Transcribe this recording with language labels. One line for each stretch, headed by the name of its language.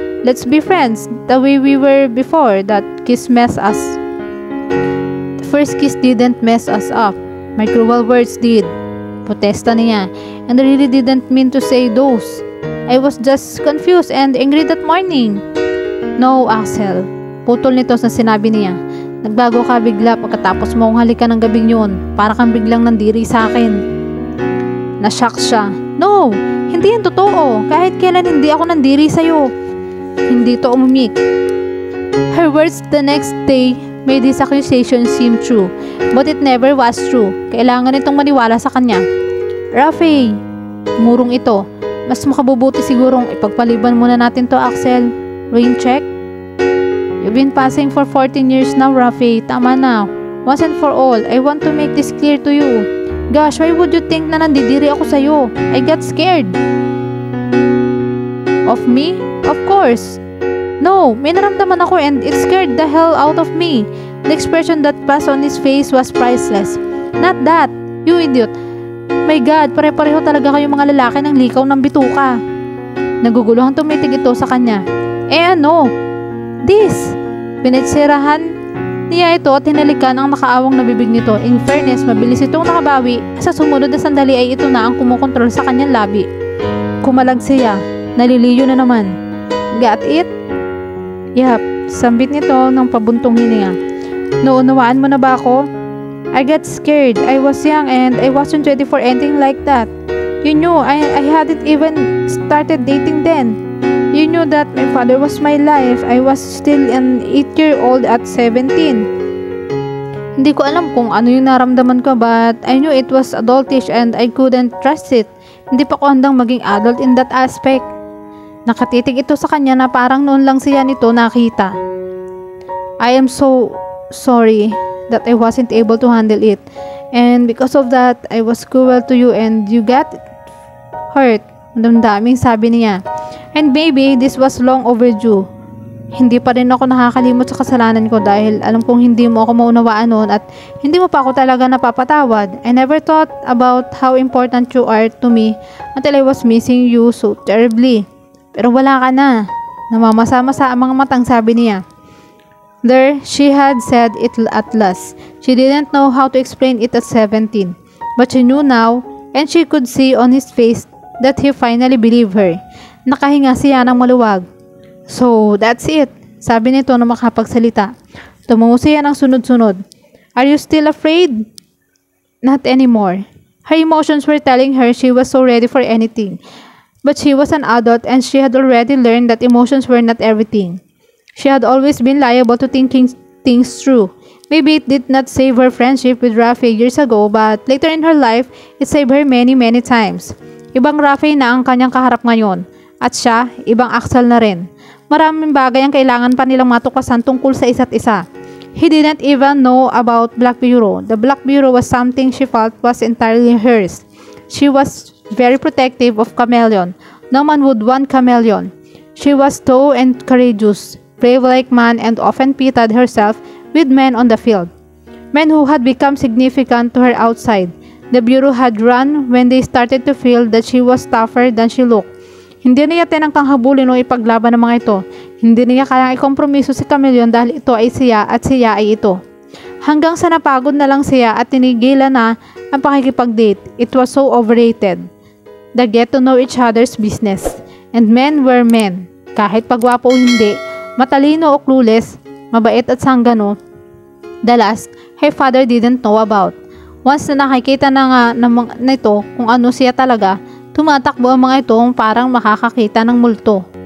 English: Let's be friends the way we were before that kiss messed us. The first kiss didn't mess us up. My cruel words did.
Filipino: Protesta niya.
English: And I really didn't mean to say those. I was just confused and angry that morning. No, Axel.
Filipino: Putol nito sa sinabi niya. Nagbago ka bigla pagkatapos mo kong halikan ng gabing yun. Para kang biglang nandiri sa akin. Na-shock siya. No, hindi yan totoo. Kahit kailan hindi ako nandiri sa'yo. Hindi to umimik.
English: Her words the next day made his accusation seem true, but it never was true.
Filipino: Kailangan itong maniwala sa kanya. Rafi, murong ito. Mas makabubuti sigurong ipagpaliban muna natin to, Axel.
English: Rain check? You've been passing for 14 years now, Rafi.
Filipino: Tama na.
English: Once and for all, I want to make this clear to you. Gosh, why would you think
Filipino: na nandidiri ako sa'yo?
English: I got scared. Of me? Of course. No,
Filipino: may naramdaman ako
English: and it scared the hell out of me. The expression that passed on his face was priceless. Not that. You idiot.
Filipino: My God, pare-pareho talaga kayong mga lalaki ng likaw ng bituka. Naguguluhan tumitig ito sa kanya. Eh ano? This. Pinitsirahan niya ito at hinalikan ang nakaawang na bibig nito. In fairness, mabilis itong nakabawi. Sa sumunod na sandali ay ito na ang kumukontrol sa kanyang labi. Kumalag siya. Naliliyo na naman.
English: Got it?
Filipino: Yap, sambit nito ng pabuntong hininga. Naunawaan mo na ba ako?
English: I got scared. I was young and I wasn't ready for anything like that. You knew I hadn't even started dating then. You knew that my father was my life. I was still an 8-year-old at 17.
Filipino: Hindi ko alam kung ano yung naramdaman ko,
English: but I knew it was adultish and I couldn't trust it.
Filipino: Hindi pa ko handang maging adult
English: in that aspect.
Filipino: Nakatitig ito sa kanya na parang noon lang siya nito nakita.
English: I am so sorry that I wasn't able to handle it. And because of that, I was cruel to you and you got hurt.
Filipino: Damdaming sabi niya.
English: And maybe this was long overdue.
Filipino: Hindi pa rin ako nakakalimot sa kasalanan ko dahil alam kong hindi mo ako maunawaan noon at hindi mo pa ako talaga napapatawad.
English: I never thought about how important you are to me until I was missing you so terribly.
Filipino: Pero wala ka na. Namamasa-masa ang mga matang sabi niya.
English: There, she had said it at last. She didn't know how to explain it at 17. But she knew now, and she could see on his face that he finally believed her.
Filipino: Nakahinga siya ng maluwag.
English: So, that's it.
Filipino: Sabi nito na makapagsalita. Tumungo siya ng sunod-sunod.
English: Are you still afraid? Not anymore. Her emotions were telling her she was so ready for anything. But she was an adult and she had already learned that emotions were not everything. She had always been liable to thinking things through. Maybe it did not save her friendship with Rafi years ago, but later in her life, it saved her many times.
Filipino: Ibang Rafi na ang kanyang kaharap ngayon. At siya, ibang Axel na rin. Maraming bagay ang kailangan pa nilang matuklasan tungkol sa isa't isa.
English: He didn't even know about Black Bureau. The Black Bureau was something she felt was entirely hers. She was very protective of Chameleon. No man would want Chameleon. She was tough and courageous, brave like man, and often pitted herself with men on the field. Men who had become significant to her outside. The Bureau had run when they started to feel that she was tougher than she looked.
Filipino: Hindi niya tinangkang habulin o ipaglaban ng mga ito. Hindi niya kayang ikompromiso si Chameleon dahil ito ay siya at siya ay ito. Hanggang sa napagod na lang siya at tinigilan na ang pakikipag-date.
English: It was so overrated. The get to know each other's business. And men were men.
Filipino: Kahit pagwapo o hindi, matalino o clueless, mabait at sanggano.
English: The last, her father didn't know about.
Filipino: Once na nakikita na nga nito kung ano siya talaga, tumatakbo ang mga ito parang makakakita ng multo.